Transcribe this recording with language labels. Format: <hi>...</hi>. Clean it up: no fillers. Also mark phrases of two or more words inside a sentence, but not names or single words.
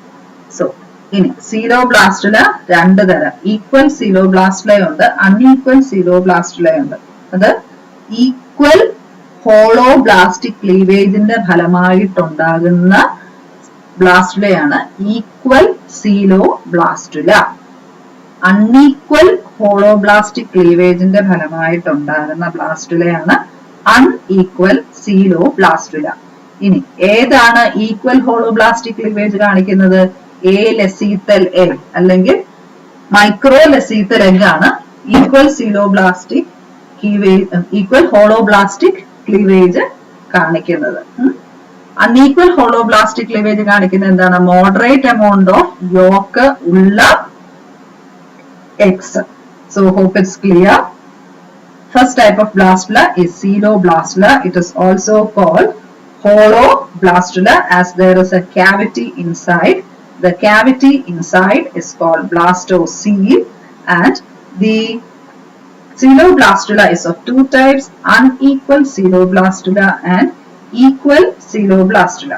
<en>So,</en> <ml>ഇനി Coeloblastula രണ്ട് തരം.</ml> <en>Equal Coeloblastula</en> <ml>ഉണ്ട്,</ml> <en>unequal Coeloblastula</en> <ml>ഉണ്ട്. അത്</ml> <en>equal holoblastic cleavageന്റെ</en> <ml>ഫലമായിട്ടുണ്ടാകുന്ന blastulയാണ്</ml> <en>equal Coeloblastula. unequal holoblastic cleavage</en> <ml>ന്റെ ഫലമായിട്ടുണ്ടാകുന്ന ബ്ലാസ്റ്റുലയാണ്</ml> <en>unequal coeloblastula.</en> <ml>ഇനി ഏതാണ്</ml> <en>equal holoblastic cleavage</en> <ml>കാണിക്കുന്നത്?</ml> <en>a lecithal egg അല്ലെങ്കിൽ micro lecithal egg ആണ് equal coeloblastic equal holoblastic cleavage കാണിക്കുന്നത്. unequal holoblastic cleavage</en> <ml>കാണിക്കുന്നത് എന്താണ്?</ml> <en>moderate amount of yolk ഉള്ള eggs. So hope it's clear. First type of blastula is coeloblastula. It is also called holoblastula as there is a cavity inside. The cavity inside is called blastocoel, and the coeloblastula is of two types: unequal coeloblastula and equal coeloblastula.</en>